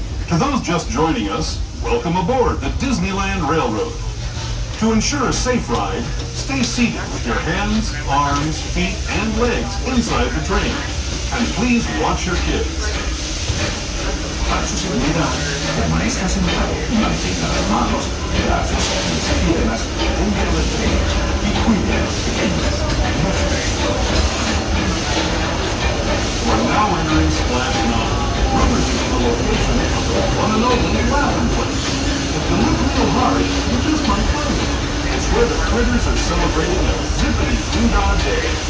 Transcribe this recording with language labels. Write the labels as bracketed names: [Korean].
[English] To those just joining us, welcome aboard the Disneyland Railroad. To ensure a safe ride, stay seated with your hands, arms, feet, and legs inside the train. And please watch your kids. [Spanish] Para su seguridad, permanezca sentado y mantenga las manos, brazos y piernas dentro del tren y cuide a los pequeños. [English] We're now entering Splash Mountain, rummaging in the location of the one and only Laughing Place. If you look real hard, you just might find it. It's where the critters are celebrating a zippity-doo-dah day.